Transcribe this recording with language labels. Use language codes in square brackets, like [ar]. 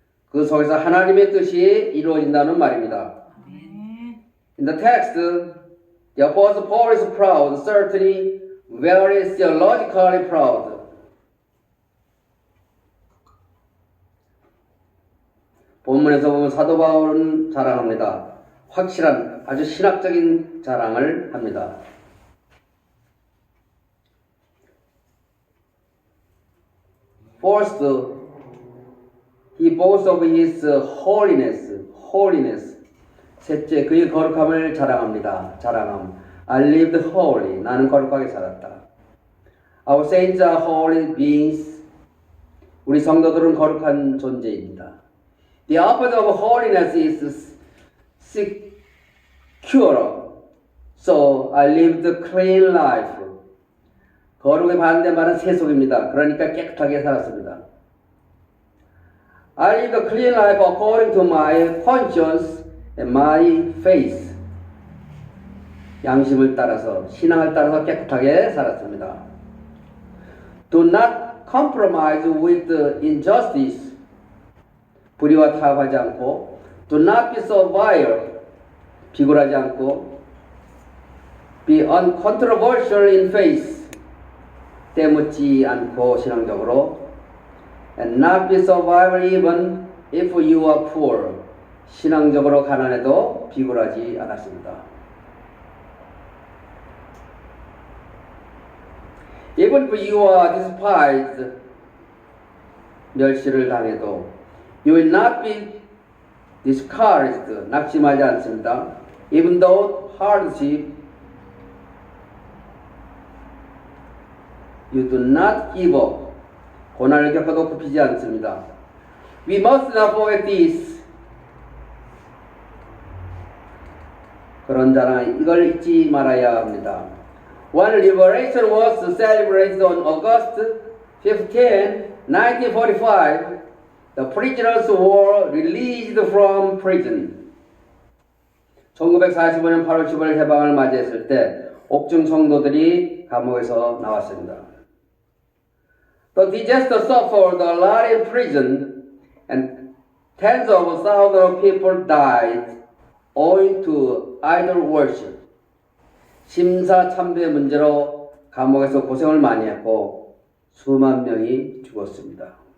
[ko] 그 속에서 하나님의 뜻이 이루어진다는 말입니다. [en] In the text, the Apostle Paul is proud, certainly very theologically proud. [ko] 본문에서 보면 사도 바울은 자랑합니다. 확실한 아주 신학적인 자랑을 합니다. [en] First, he boasts of his holiness. [ko] 셋째, 그의 거룩함을 자랑합니다. 자랑함. [en] I lived holy. [ko] 나는 거룩하게 살았다. [en] Our saints are holy beings. [ko] 우리 성도들은 거룩한 존재입니다. [en] The opposite of holiness is secure. So I lived a clean life. [ko] 거룩의 반대말은 세속입니다. 그러니까 깨끗하게 살았습니다. [en] I lived a clean life according to my conscience and my faith. [ko] 양심을 따라서, 신앙을 따라서 깨끗하게 살았습니다. [en] Do not compromise with injustice. [ko] 불의와 타협하지 않고, [en] do not be so vile. [ko] 비굴하지 않고, [en] be uncontroversial in faith. [ko] 때묻지 않고 신앙적으로, [en] and not be so vile even if you are poor. [ko] 신앙적으로 가난해도 비굴하지 않았습니다. [en] Even if you are despised, [ko] 멸시를 당해도 [en] you will not be discouraged, [ko] 낙심하지 않습니다. [en] Even though hardship, you do not give up. [ko] 고난을 겪어도 굽히지 않습니다. [en] We must not forget this. [ko] 그런 자랑, 이걸 잊지 말아야 합니다. [en] When liberation was celebrated on August 15, 1945, the prisoners were released from prison. [ko] 1945년 8월 15일 해방을 맞이했을 때 옥중 성도들이 감옥에서 나왔습니다. [en] The disaster suffered a lot in prison, and tens of thousands of people died owing to idol worship. [ko] 심사참배 문제로 감옥에서 고생을 많이 했고 수만 명이 죽었습니다.